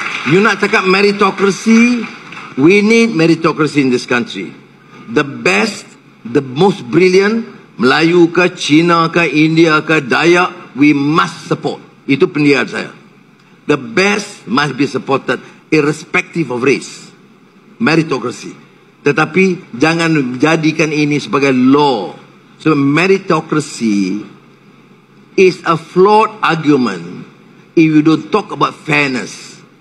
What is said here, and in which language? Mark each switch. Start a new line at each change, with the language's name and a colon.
English: You
Malay: nak cakap
English: meritocracy, we need meritocracy in this country. The best, the most brilliant,
Malay: Melayu ke, Cina ke, India ke,
English: Dayak, we must support.
Malay: Itu pendidikan saya.
English: The best must be supported irrespective of race. Meritocracy.
Malay: Tetapi jangan jadikan ini sebagai law.
English: So meritocracy is a flawed argument if you don't talk about fairness.